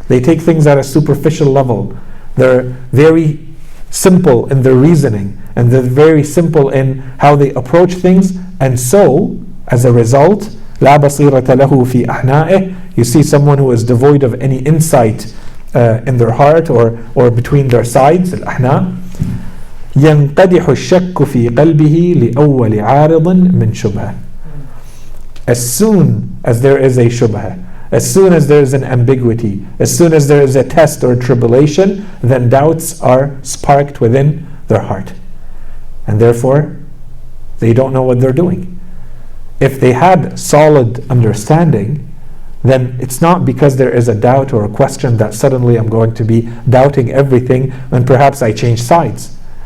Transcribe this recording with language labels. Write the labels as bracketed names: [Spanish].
[English] They take things at a superficial level. They're very simple in their reasoning, and they're very simple in how they approach things, and so as a result, [Arabic] لا بصيرة له في أحنائه, [English] you see someone who is devoid of any insight in their heart or between their sides, الأحناء. [Arabic] ينقدح الشك في قلبه لأول عارض من شبهة. [English] As soon as there is a shubha, as soon as there is an ambiguity, as soon as there is a test or tribulation, then doubts are sparked within their heart. And therefore, they don't know what they're doing. If they had solid understanding, then it's not because there is a doubt or a question that suddenly I'm going to be doubting everything and perhaps I change sides.